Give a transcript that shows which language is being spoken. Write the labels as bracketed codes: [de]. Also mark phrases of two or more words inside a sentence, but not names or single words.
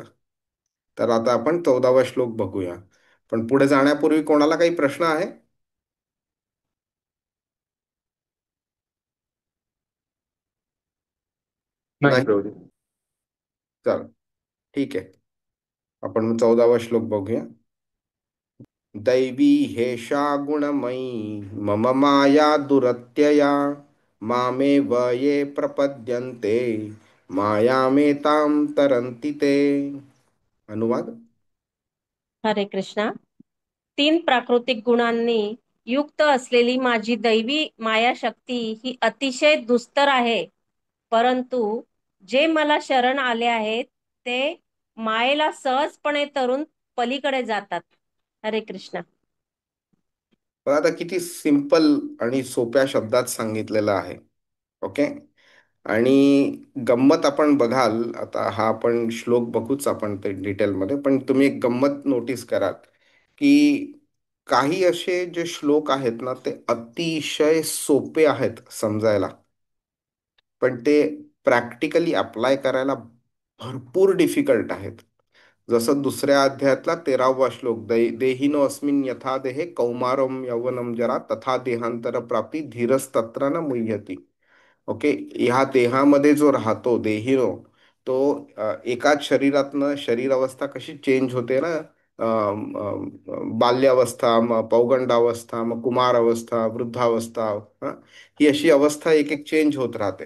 [mr] तर आता आपण 14वा श्लोक बघूया. पण पुढे जाण्यापूर्वी कोणाला काही प्रश्न आहे? नाही नाही. प्रभूजी. चल, ठीक आहे. आपण 14वा श्लोक बघूया. [sa] दैवी हेषा गुणमयी मम माया दुरत्यया मामेव ये प्रपद्यन्ते मायामेतां तरन्ति ते. [mr] अनुवाद. हरे कृष्णा. 3 प्राकृतिक गुणांनी युक्त असलेली माझी दैवी मायाशक्ती ही अतिशय दुस्तर आहे. परंतु जे मला शरण आले आहेत ते मायेला सहजपणे तरून पलीकडे जातात. हरे कृष्णा. पण आता किती सिंपल आणि सोप्या शब्दात सांगितलेलं आहे. ओके. आणि गंमत आपण बघाल, आता हा आपण श्लोक बघूच आपण ते डिटेलमध्ये, पण तुम्ही एक गंमत नोटीस कराल की काही असे जे श्लोक आहेत ना ते अतिशय सोपे आहेत समजायला, पण ते [en] practically apply [mr] करायला भरपूर डिफिकल्ट आहेत. जसं दुसऱ्या अध्यायातला 13वा श्लोक, [sa] देहिनो अस्मिन यथा देहे कौमारम यौवनम जरा तथा देहांतर प्राप्ती धीरस्तत्र न मुह्यती. [mr] ओके. ह्या देहामध्ये जो राहतो देहिनो, तो एकाच शरीरातनं शरीर अवस्था कशी चेंज होते ना, बाल्यावस्था, मग पौगंडावस्था, मग कुमारावस्था, वृद्धावस्था, हा, ही अशी अवस्था एक एक चेंज होत राहते.